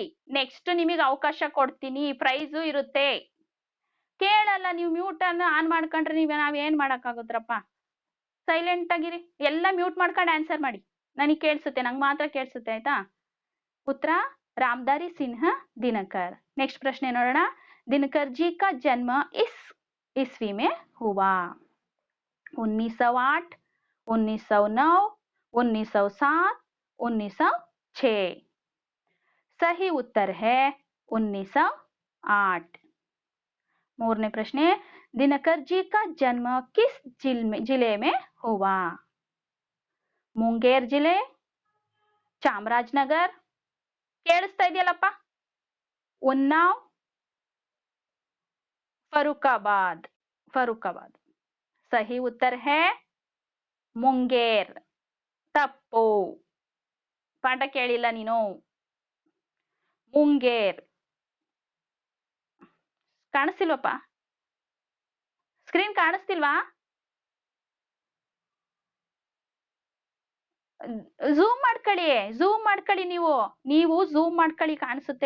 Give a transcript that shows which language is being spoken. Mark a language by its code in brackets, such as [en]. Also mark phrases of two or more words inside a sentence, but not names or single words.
[kn] ನೆಕ್ಸ್ಟ್ ನಿಮಗೆ ಅವಕಾಶ ಕೊಡ್ತೀನಿ, ಪ್ರೈಸು ಇರುತ್ತೆ. ಕೇಳಲ್ಲ ನೀವು, ಮ್ಯೂಟ್ ಅನ್ನ ಆನ್ ಮಾಡ್ಕೊಂಡ್ರೆ ನಾವೇನ್ ಮಾಡಕ್ಕಾಗುತ್ತಪ್ಪ. ಸೈಲೆಂಟ್ ಆಗಿರಿ, ಎಲ್ಲ ಮ್ಯೂಟ್ ಮಾಡ್ಕೊಂಡು ಆನ್ಸರ್ ಮಾಡಿ. ನನಗೆ ಕೇಳಿಸುತ್ತೆ, ನಂಗೆ ಮಾತ್ರ ಕೇಳಿಸುತ್ತೆ ಆಯ್ತಾ. ಉತ್ತರ ರಾಮಧಾರಿ ಸಿಂಹ ದಿನಕರ್. [hi] नेक्स्ट प्रश्न ನೋಡೋಣ. दिनकर जी का जन्म इस ईस्वी में हुआ? 1908, 1909, 1907, 1906. सही उत्तर है 1908. [kn] 3ನೇ ಪ್ರಶ್ನೆ. [hi] दिनकर जी का जन्म किस जिले में हुआ? मुंगेर जिले, [kn] ಚಾಮರಾಜನಗರ, ಕೇಳಿಸ್ತಾ ಇದೆಯಲ್ಲಪ್ಪ, ಉನ್ನಾವ್, [hi] फरुखाबाद, फरुखाबाद। सही उत्तर है ಮುಂಗೇರ್। [kn] ತಪ್ಪು, ಪಾಠ ಕೇಳಿಲ್ಲ ನೀನು। ಮುಂಗೇರ್ ಕಾಣಿಸ್ತಿಲ್ವಪ್ಪ? ಸ್ಕ್ರೀನ್ ಕಾಣಿಸ್ತಿಲ್ವಾ? ಝೂಮ್ ಮಾಡ್ಕೊಳ್ಳಿ, ಝೂಮ್ ಮಾಡ್ಕೊಳ್ಳಿ, ನೀವು ಝೂಮ್ ಮಾಡ್ಕೊಳ್ಳಿ, ಕಾಣಿಸುತ್ತೆ।